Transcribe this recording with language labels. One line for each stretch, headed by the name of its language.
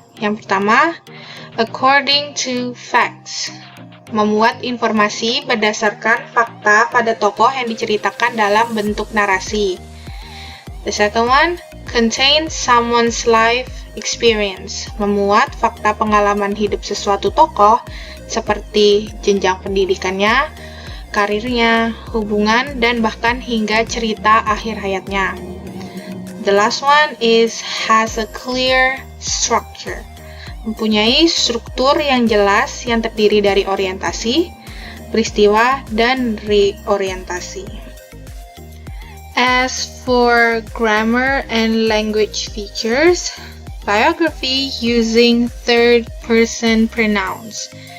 Indonesian: Yang pertama,
English: according to facts.
Indonesian: Memuat informasi berdasarkan fakta pada tokoh yang diceritakan dalam bentuk narasi.
English: The second one, contains someone's life experience.
Indonesian: Memuat fakta pengalaman hidup sesuatu tokoh seperti jenjang pendidikannya, karirnya, hubungan, dan bahkan hingga cerita akhir hayatnya.
English: The last one is has a clear structure.
Indonesian: Mempunyai struktur yang jelas yang terdiri dari orientasi, peristiwa, dan reorientasi.
English: As for grammar and language features, biography using third-person pronouns.